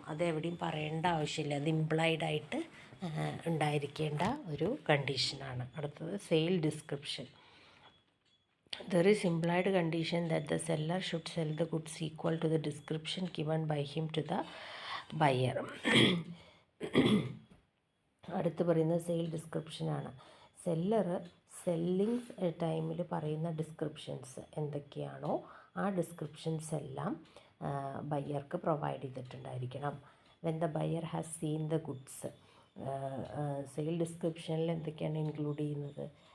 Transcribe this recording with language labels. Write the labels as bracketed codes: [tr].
[ml] അതെവിടെയും പറയേണ്ട ആവശ്യമില്ല. അത് ഇംപ്ലൈഡായിട്ട് ഉണ്ടായിരിക്കേണ്ട ഒരു കണ്ടീഷനാണ്. അടുത്തത് sale description. [en] There is implied condition that the seller should sell the goods equal to the description given by him to the buyer. [ml] അടുത്ത് പറയുന്നത് സെയിൽ ഡിസ്ക്രിപ്ഷനാണ്. സെല്ലർ സെല്ലിങ് ടൈമിൽ പറയുന്ന ഡിസ്ക്രിപ്ഷൻസ് എന്തൊക്കെയാണോ ആ ഡിസ്ക്രിപ്ഷൻസ് എല്ലാം ബയ്യർക്ക് provide ചെയ്തിട്ടുണ്ടായിരിക്കണം. [en] when the buyer has seen the goods, [ml] sale ഡിസ്ക്രിപ്ഷനിൽ എന്തൊക്കെയാണ് include ചെയ്യുന്നത്?